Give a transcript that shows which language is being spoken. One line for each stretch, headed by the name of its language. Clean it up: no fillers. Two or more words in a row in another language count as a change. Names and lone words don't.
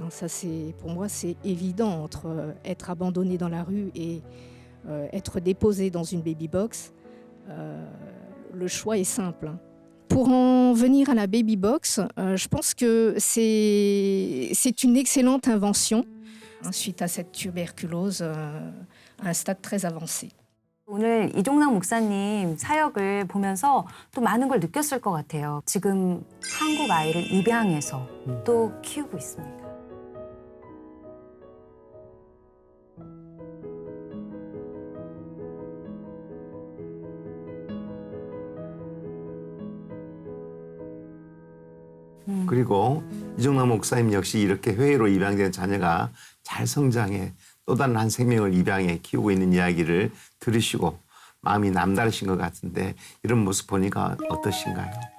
French: Ça, pour moi, c'est évident entre être abandonnée dans la rue et être déposée dans une baby box. Le choix est simple. Pour en venir à la baby box, je pense que c'est une excellente invention suite à cette tuberculose à un stade très avancé.
Korean: 오늘 이종락 목사님 사역을 보면서 또 많은 걸 느꼈을 것 같아요. 지금 한국 아이를 입양해서 또 키우고 있습니다. 그리고 이종락 목사님 역시 이렇게 해외로 입양된 자녀가 잘 성장해 또 다른 한 생명을 입양해 키우고 있는 이야기를 들으시고 마음이 남다르신 것 같은데 이런 모습 보니까 어떠신가요?